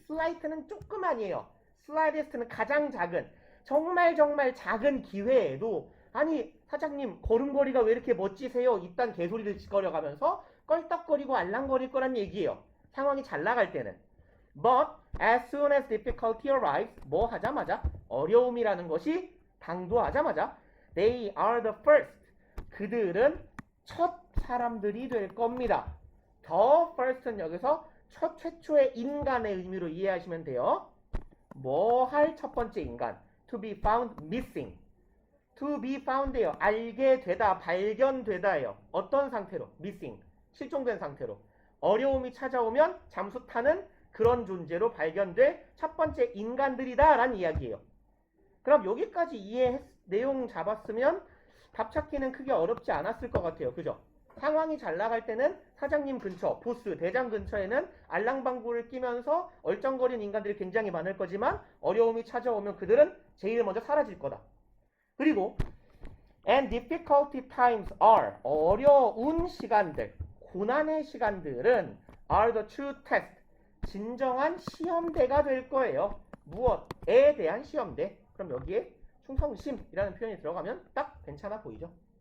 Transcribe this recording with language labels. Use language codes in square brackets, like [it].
[ko] slight는 조그만이에요. slightest는 가장 작은, 정말 작은 기회에도 아니 사장님 걸음걸이가 왜 이렇게 멋지세요? 이딴 개소리를 짓거려가면서 껄떡거리고 알랑거릴 거란 얘기예요. 상황이 잘 나갈 때는. [en] But as soon as difficulty arrives, [ko] 뭐 하자마자 어려움이라는 것이 당도하자마자 [en] they are the first. [ko] 그들은 첫 사람들이 될 겁니다. The first는 여기서 첫 최초의 인간의 의미로 이해하시면 돼요. 뭐 할 첫 번째 인간? [en] To be found missing. To be found예요. [ko] 알게 되다, 발견되다예요. 어떤 상태로? missing. 실종된 상태로. 어려움이 찾아오면 잠수 타는 그런 존재로 발견될 첫 번째 인간들이다 라는 이야기예요. 그럼 여기까지 내용 잡았으면 답 찾기는 크게 어렵지 않았을 것 같아요. 그죠? 상황이 잘 나갈 때는 사장님 근처, 보스, 대장 근처에는 알랑방구를 끼면서 얼쩡거리는 인간들이 굉장히 많을 거지만 어려움이 찾아오면 그들은 제일 먼저 사라질 거다. 그리고 [en] and difficulty times are. [ko] 어려운 시간들, 고난의 시간들은 [en] are the true test. [ko] 진정한 시험대가 될 거예요. 무엇에 대한 시험대. 그럼 여기에 충성심이라는 표현이 들어가면 딱 괜찮아 보이죠?